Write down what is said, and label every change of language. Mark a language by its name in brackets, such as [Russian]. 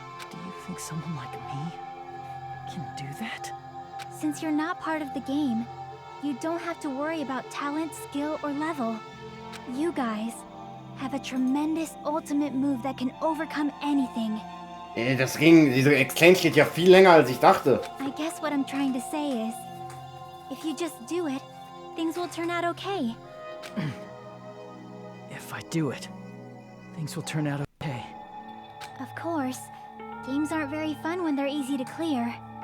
[English] Do you think someone like me can do that? Since you're not part of the game, you don't have to worry about talent, skill, or level. You guys have a tremendous ultimate move that can overcome anything. [German] Diese Exchange geht ja viel länger als ich dachte. [English] I guess what I'm trying to say is, if you just do it, things will turn out okay. If I do it, things will turn out okay. Of course. Games aren't very fun when they're easy to clear.